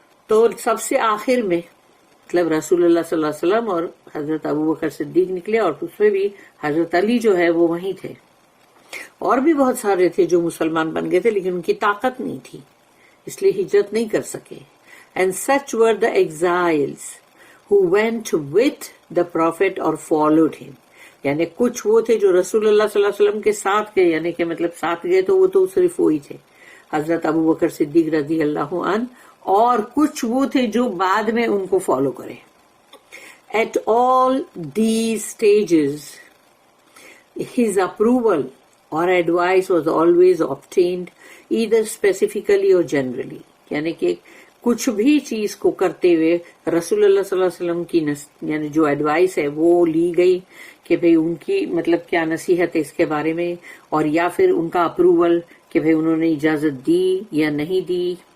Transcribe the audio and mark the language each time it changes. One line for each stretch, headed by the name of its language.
Urdu: تو سب سے آخر میں مطلب رسول اللہ صلی اللہ علیہ وسلم اور حضرت ابو بکر صدیق نکلے, اور اس میں بھی حضرت علی جو ہے وہ وہیں تھے. اور بھی بہت سارے تھے جو مسلمان بن گئے تھے لیکن ان کی طاقت نہیں تھی, اس لیے ہجرت نہیں کر سکے.
English: And such were the exiles who went with the prophet or followed him.
Urdu: یعنی کچھ وہ تھے جو رسول اللہ صلی اللہ علیہ وسلم کے ساتھ گئے, یعنی کہ مطلب ساتھ گئے تو وہ تو صرف وہی تھے حضرت ابو بکر صدیق رضی اللہ عنہ, اور کچھ وہ تھے جو بعد میں ان کو فالو کرے.
English: At all these stages his approval or advice was always obtained either specifically or generally.
Urdu: یعنی کہ کچھ بھی چیز کو کرتے ہوئے رسول اللہ صلی اللہ علیہ وسلم کی یعنی جو ایڈوائس ہے وہ لی گئی کہ بھئی ان کی مطلب کیا نصیحت ہے اس کے بارے میں, اور یا پھر ان کا اپروول کہ بھئی انہوں نے اجازت دی یا نہیں دی.